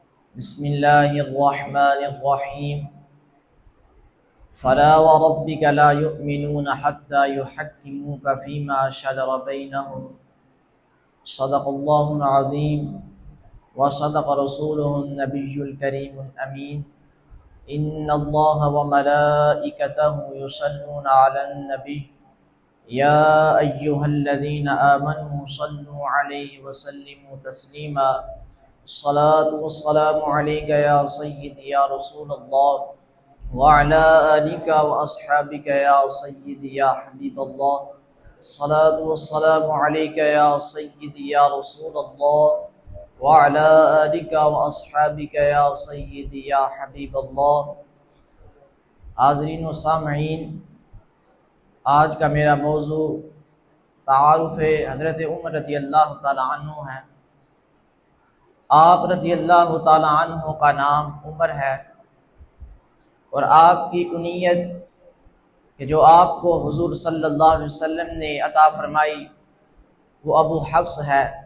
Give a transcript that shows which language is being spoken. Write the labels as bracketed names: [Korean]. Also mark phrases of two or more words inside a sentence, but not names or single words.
[Arabic] بسم الله الرحمن الرحيم. فلا وربك لا يؤمنون حتى يحكموك فيما شجر بينهم. صدق الله العظيم وصدق رسوله النبي الكريم الأمين. إن الله وملائكته يصلون على النبي يا أيها الذين آمنوا صلوا عليه وسلموا تسليما. الصلاة والسلام عليك يا سيدي يا رسول الله وعلى آلك وأصحابك يا سيدي يا حبيب الله. الصلاة والسلام عليك يا سيدي يا رسول الله وعلى آلك وأصحابك يا سيدي يا حبيب الله. [Urdu] حاضرین و سامعین، آج کا میرا موضوع تعارف حضرت عمر [Arabic] رضي الله تعالى عنه [Urdu] ہے. آپ [Arabic] رضي الله تعالى عنه [Urdu] کا نام عمر ہے اور آپ کی کنیت کہ جو آپ کو حضور [Arabic] صلى الله عليه وسلم [Urdu] نے عطا فرمائی وہ ابو حفص ہے.